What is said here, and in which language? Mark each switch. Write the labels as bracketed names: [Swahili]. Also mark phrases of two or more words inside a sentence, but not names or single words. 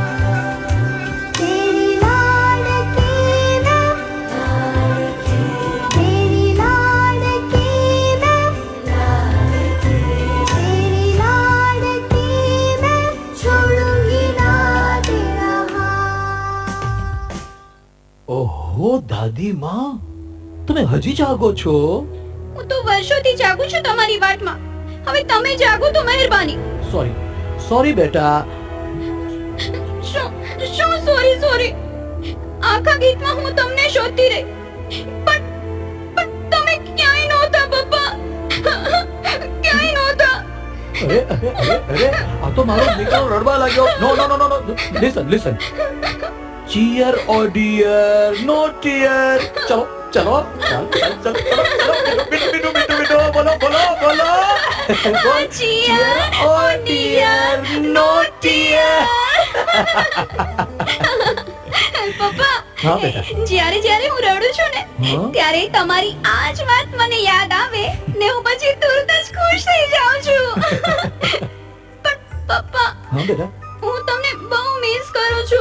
[Hindi] तेरी लाडकी मैं, तेरी लाडकी मैं, तेरी लाडकी मैं, छोड़ूंगी ना तेरा हाथ. [Gujarati] ઓહો દાદી માં, તમે હજી જાગો છો? હું તો વર્ષોથી જાગું છું તમારી વાટમાં. હવે તમે જાગો તો મહેરબાની. સોરી સોરી બેટા. શું સોરી? આખા ગીતમાં હું તમને શોધતી રહી, પણ તમે ક્યાંય નહોતા પપ્પા. ક્યાંય નહોતા. અરે અરે અરે અરે, આ તો મારો દીકરો રડવા લાગ્યો. [English] No no no no, listen listen. Cheer o dear, no tear. [Gujarati] ચલો ચલો ચાલ ચાલ ચાલ, ચલો ચલો, બીટુ બીટુ બીટુ, બોલો બોલો બોલો. [English] Cheer, oh dear, no tear. [Gujarati] પપ્પા, હા બેટા. જ્યારે હું રડું છું ને, હા? ત્યારે તમારી આ જ વાત મને યાદ આવે ને હું પછી તુરત જ ખુશ થઈ જાઉં છું. પણ પપ્પા, હા બેટા. હું તમને બહુ મિસ કરું છું.